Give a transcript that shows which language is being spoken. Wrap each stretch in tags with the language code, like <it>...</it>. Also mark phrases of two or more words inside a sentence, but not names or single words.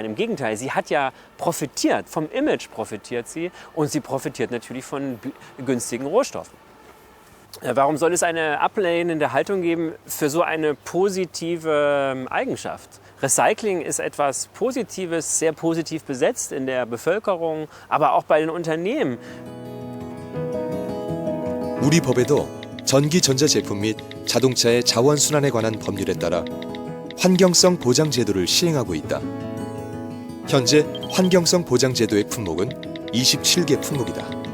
<de>Im Gegenteil, sie hat ja profitiert, vom Image profitiert sie und sie profitiert natürlich von günstigen Rohstoffen. Warum soll es eine ablehnende Haltung geben für so eine positive Eigenschaft? Recycling ist etwas Positives, sehr positiv besetzt in der Bevölkerung, aber auch bei den Unternehmen.</de> <ko>우리 법에도 전기 전자 제품 및 자동차의 자원 순환에 관한 법률에 따라 환경성 보장 제도를 시행하고 있다. 현재 환경성 보장 제도의 품목은 27개 품목이다.</ko>